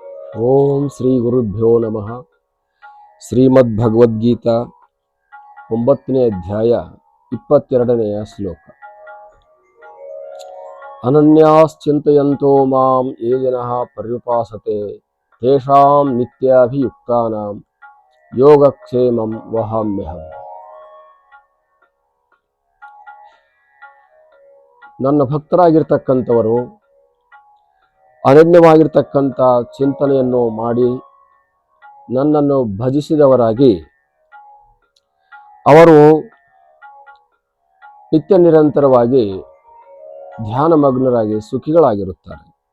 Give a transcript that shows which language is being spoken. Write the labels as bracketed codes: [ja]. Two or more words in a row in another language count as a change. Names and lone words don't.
[sa] ಓಂ ಶ್ರೀ ಗುರುಭ್ಯೋ ನಮಃ. [kn] ಶ್ರೀಮದ್ ಭಗವದ್ಗೀತಾ 9ನೇ ಅಧ್ಯಾಯ 22ನೆಯ ಶ್ಲೋಕ. [sa] ಅನನ್ಯಾಶ್ಚಿಂತಯಂತೋ ಮಾಂ ಯೇ ಜನಃ ಪರ್ಯುಪಾಸತೆ ತೇಷಾಂ ನಿತ್ಯಾಭಿಯುಕ್ತಾನಾಂ ಯೋಗಕ್ಷೇಮಂ ವಹಾಮ್ಯಹಂ. [kn] ನನ್ನ ಭಕ್ತರಾಗಿರ್ತಕ್ಕಂಥವರು ಅನನ್ಯವಾಗಿರ್ತಕ್ಕಂಥ ಚಿಂತನೆಯನ್ನು ಮಾಡಿ ನನ್ನನ್ನು ಭಜಿಸಿದವರಾಗಿ ಅವರು ನಿತ್ಯ ನಿರಂತರವಾಗಿ ಧ್ಯಾನಮಗ್ನರಾಗಿ ಸುಖಿಗಳಾಗಿರುತ್ತಾರೆ.